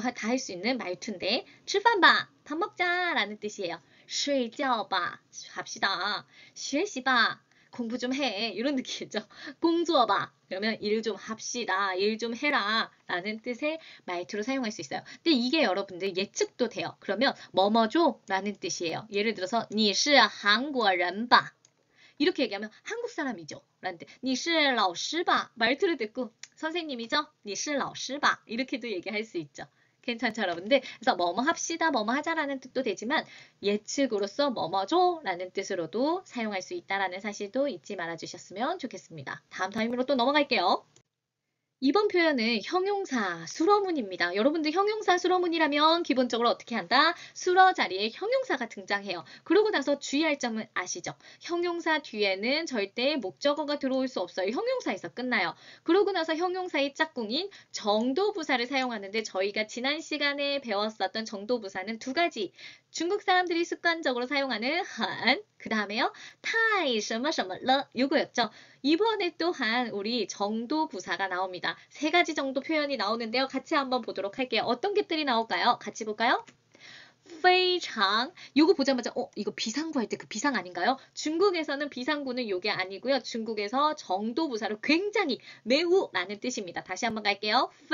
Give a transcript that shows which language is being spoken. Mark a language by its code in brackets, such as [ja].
[ko] 다 할 수 있는 말투인데 [zh] 吃饭吧, [ko] 밥 먹자 라는 뜻이에요. [zh] 睡觉吧, [ko] 합시다. [zh] 学习吧, [ko] 공부 좀 해. 이런 느낌이죠. [zh] 工作吧, [ko] 그러면 일 좀 합시다. 일 좀 해라 라는 뜻의 말투로 사용할 수 있어요. 근데 이게 여러분들 예측도 돼요. 그러면 뭐뭐죠? 라는 뜻이에요. 예를 들어서 [zh] 你是韩国人吧. [ko] 이렇게 얘기하면 한국 사람이죠. 라는 뜻. [zh] 你是老师吧? [ko] 말투를 듣고 선생님이죠? [zh] 你是老师吧? [ko] 이렇게도 얘기할 수 있죠. 괜찮죠, 여러분들? 그래서 뭐뭐 합시다, 뭐뭐 하자라는 뜻도 되지만 예측으로서 뭐뭐죠? 라는 뜻으로도 사용할 수 있다라는 사실도 잊지 말아주셨으면 좋겠습니다. 다음 타임으로 또 넘어갈게요. 이번 표현은 형용사 수러문입니다. 여러분들 형용사 수러문이라면 기본적으로 어떻게 한다? 수러 자리에 형용사가 등장해요. 그러고 나서 주의할 점은 아시죠? 형용사 뒤에는 절대 목적어가 들어올 수 없어요. 형용사에서 끝나요. 그러고 나서 형용사의 짝꿍인 정도부사를 사용하는데 저희가 지난 시간에 배웠었던 정도부사는 두 가지. 중국 사람들이 습관적으로 사용하는 한, 그 다음에요. 타이, [zh] 什么什么了 [ko] 요거였죠. 이번에 또한 우리 정도부사가 나옵니다. 세 가지 정도 표현이 나오는데요. 같이 한번 보도록 할게요. 어떤 것들이 나올까요? 같이 볼까요? [zh] 非常 [ko] 요거 보자마자 이거 비상구 할 때 그 비상 아닌가요? 중국에서는 비상구는 요게 아니고요. 중국에서 정도부사로 굉장히 매우 라는 뜻입니다. 다시 한번 갈게요.